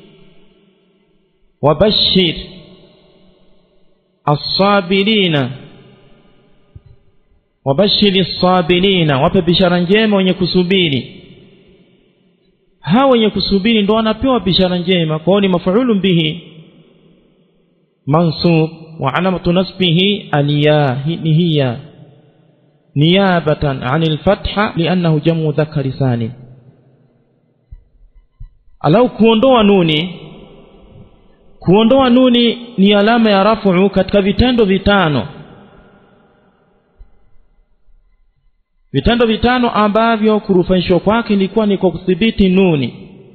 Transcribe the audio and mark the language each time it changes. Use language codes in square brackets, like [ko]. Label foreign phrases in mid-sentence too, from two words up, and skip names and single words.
[ar] وبشر الصابرين، وبشر الصابرين, [sw] wape bishara njema wenye kusubiri. Hao wenye kusubiri ndio wanapewa bishara njema. Kwa hiyo ni [ar] مفعول به منصوب وعلامة نصبه الياء، هي نيابة عن الفتحة لأنه جمع مذكر سالم. [sw] Alau kuondoa nuni, kuondoa nuni ni alama ya rafu katika vitendo vitano. Vitendo vitano ambavyo kurufaishwa kwake ilikuwa ni kwa kudhibiti nuni.